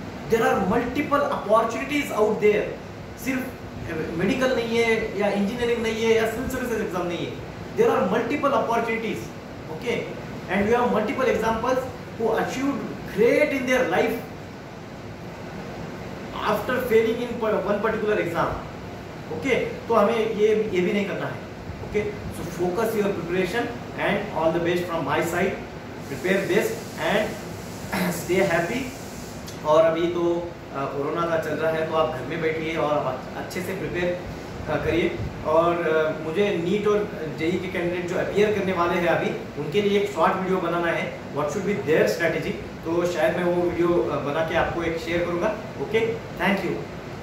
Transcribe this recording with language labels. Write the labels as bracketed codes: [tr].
[en] There are multiple opportunities out there. [hi] सिर्फ medical नहीं है या इंजीनियरिंग नहीं है या सिविल सर्विसेज एग्जाम नहीं है, [en] there are multiple opportunities, [hi] okay. [en] And we have multiple examples who achieved great in their life after failing in one particular exam, okay. [hi] तो हमें ये भी नहीं करना है। [en] Okay, so focus your preparation and all the best from my side. Prepare best and stay happy. [hi] और अभी तो कोरोना का चल रहा है, तो आप घर में बैठिए और अच्छे से प्रिपेयर करिए। और मुझे नीट और जेई के कैंडिडेट जो अपीयर करने वाले हैं अभी, उनके लिए एक शॉर्ट वीडियो बनाना है, [en] What should be their strategy. [hi] तो शायद मैं वो वीडियो बना के आपको एक शेयर करूँगा। Okay, thank you.